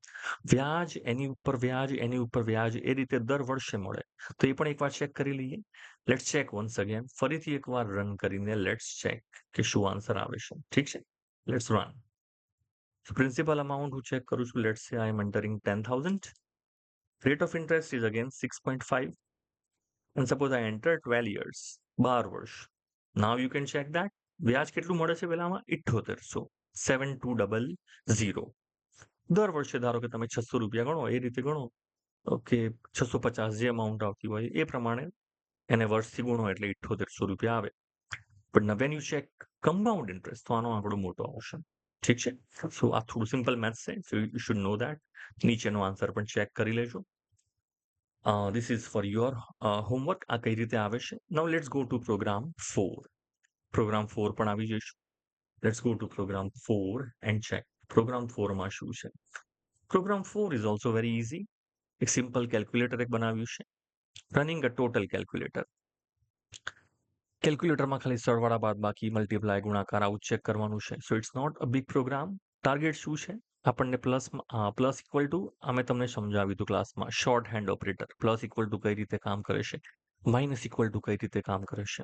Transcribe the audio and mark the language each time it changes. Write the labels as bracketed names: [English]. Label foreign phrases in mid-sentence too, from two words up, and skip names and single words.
[Gujarati] વ્યાજ એની ઉપર વ્યાજ એની ઉપર વ્યાજ એ રીતે દર વર્ષે મળે. તો એ પણ એકવાર ચેક કરી લઈએ. [English] let's check once again, [Gujarati] ફરીથી એકવાર રન કરીને [English] let's check [Gujarati] કે શું આન્સર આવે છે. ઠીક છે, [English] let's run. principal amount [Gujarati] હું ચેક કરું છું. [English] Let's say I am entering 10,000. Rate of interest is again 6.5. And suppose I enter 12 years, 12 વર્ષ. Now you can check that. [Gujarati] વ્યાજ કેટલું મળે છે પેલામાં? 7800. 7200. દર વર્ષે ધારો કે તમે 600 રૂપિયા ગણો, એ રીતે ગણો. ઓકે, 650 જે અમાઉન્ટ આવતી હોય એ પ્રમાણે એને વર્ષથી ગુણો એટલે 7800 રૂપિયા આવે. પણ [English] when you check compound interest [Gujarati] તો આનો આંકડો મોટો આવશે. ઠીક છે, સો આ થોડું [English] simple maths [Gujarati] છે, [English] so you should know that. [Gujarati] નીચેનો આન્સર પણ ચેક કરી લેજો. [English] This is for your homework. [Gujarati] આ કઈ રીતે આવે છે? [English] Now let's go to program 4. Program 4 [Gujarati] પણ આવી જઈશું. [English] Let's go to program 4 and check. [Gujarati] Program 4 માં શું છે? [English] Program 4 is also very easy. [Gujarati] એક [English] simple calculator [Gujarati] એક બનાવ્યું છે. [English] Running a total calculator. [Gujarati] કેલ્ક્યુલેટરમાં ખાલી સરવાળા બાદબાકી મલ્ટીપ્લાય ગુણાકાર આવું ચેક કરવાનું છે. [English] So it's not a big program. [Gujarati] ટાર્ગેટ શું છે? આપણને [English] plus equal to [Gujarati] અમે તમને સમજાવ્યું હતું ક્લાસમાં, [English] short hand operator. plus equal to [Gujarati] કઈ રીતે કામ કરે છે, [English] minus equal to [Gujarati] કઈ રીતે કામ કરે છે.